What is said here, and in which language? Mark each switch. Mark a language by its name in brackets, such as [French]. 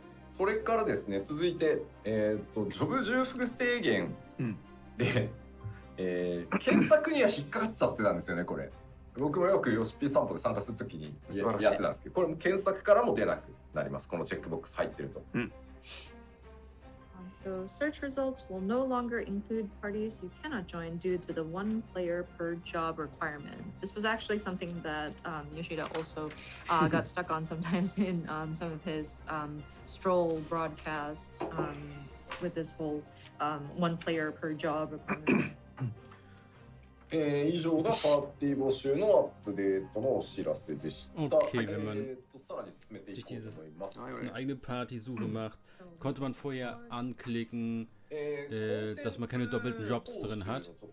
[Japanese] それからですね、続いて、ジョブ重複制限で、検索には引っかかっちゃってたんですよね、これ。僕もよくヨシピー散歩で参加するときにやってたんですけど、これも検索からも出なくなります。このチェックボックス入ってると。 [English] So search results will no longer include parties you cannot join due to the 1 player per job requirement. This was actually something that Yoshida also got stuck on sometimes in some of his stroll broadcasts with this whole 1 player per job requirement. [Japanese] 以上がパーティー募集のアップデートのお知らせでした。 [German] Okay, wenn man sich eine eigene Partysuche macht, konnte man vorher anklicken, dass man keine doppelten Jobs drin hat.